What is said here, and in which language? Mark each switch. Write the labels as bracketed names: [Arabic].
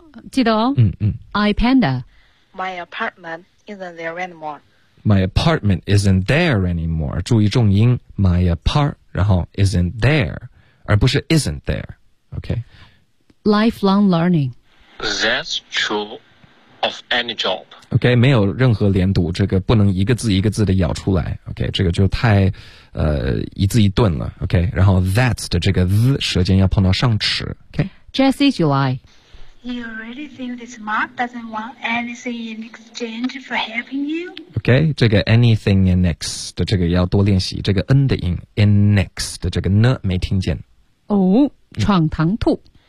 [Chinese] 记得哦iPanda [English] My apartment isn't there anymore My apartment isn't there anymore [Chinese] 注意重音 [English] My apart [Chinese] 然后 [English] isn't there [Chinese] 而不是 [English] isn't there OK Lifelong learning That's true of any job. [Chinese] OK, 没有任何连读，这个不能一个字一个字的咬出来。 OK, 这个就太一字一顿了。 OK, 然后 that 的这个 z 舌尖要碰到上齿。OK, [English] Jesse July. You really think this Mark doesn't want anything in exchange for helping you? [Chinese] Okay, 这个 anything in X 的这个要多练习，这个 N 的音 in X 的这个 N 没听见。 Oh, 闯堂兔。